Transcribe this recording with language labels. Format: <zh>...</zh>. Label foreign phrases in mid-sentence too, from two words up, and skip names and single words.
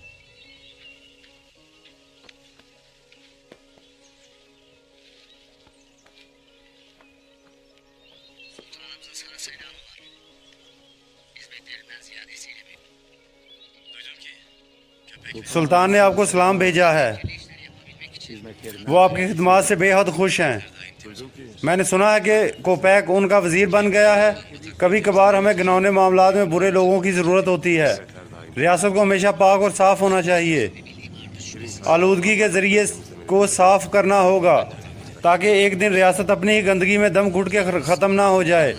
<tr>Sultanımızın sana selamı var. Hizmetlerinden ziyadesiyle mi? Duydum ki köpek</tr> <ur>سلطان نے آپکو سلام بھیجا ہے.</ur> <tr>işleri yapabilmek için</tr> <ur>وہ آپکی خدمت سے بیحد خوش ہیں۔ میں نے سنا ہے کہ کوپیک انکا وزیر بن گیا ہے. کبھی کبھار ہمیں گھناؤنے معاملات میں برے لوگوں کی ضرورت ہوتی ہے. ریاست کو ہمیشہ پاک اور صاف ہونا چاہیے۔ آلودگی کے ذریعے کو صاف کرنا ہوگا تاکہ ایک دن ریاست اپنی ہی گندگی میں دم گھٹ کے ختم نہ ہو جائے.</ur>